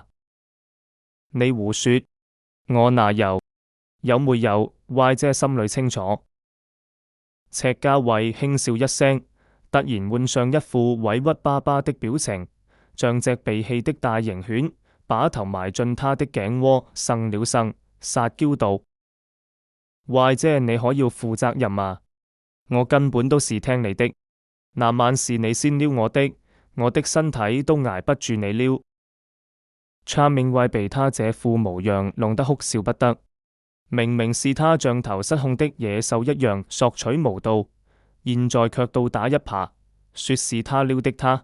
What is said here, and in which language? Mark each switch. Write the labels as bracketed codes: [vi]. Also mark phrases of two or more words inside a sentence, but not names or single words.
[yue] 你胡說，我哪有沒有？Y 姐心裏清楚。赤家偉輕笑一聲，突然換上一副委屈巴巴的表情，像隻被棄的大型犬，把頭埋進他的頸窩，呻了呻，撒嬌道：Y 姐你可要負責任啊！我根本都是聽你的。那晚是你先撩我的身體都挨不住你撩。查明慧被他這副模樣弄得哭笑不得。明明是他像頭失控的野獸一樣索取無度，現在卻倒打一耙，說是他撩的他。